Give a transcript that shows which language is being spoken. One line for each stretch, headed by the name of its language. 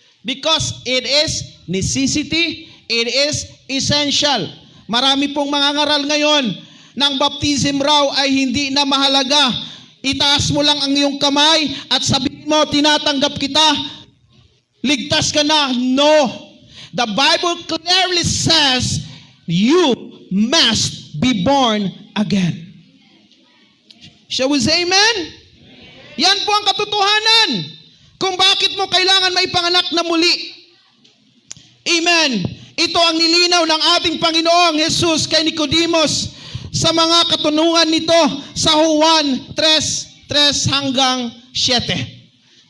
English: Because it is necessity, it is essential.
Filipino: Marami pong mga ngaral ngayon ng baptism raw ay hindi na mahalaga. Itaas mo lang ang iyong kamay at sabihin mo, tinatanggap kita, ligtas ka na.
English: No. The Bible clearly says, you must be born again. Shall we say amen?
Filipino: Yan po ang katotohanan kung bakit mo kailangan maipanganak na muli. Amen. Ito ang nilinaw ng ating Panginoong Jesus kay Nicodemus sa mga katunungan nito sa Juan 3:3 hanggang 7.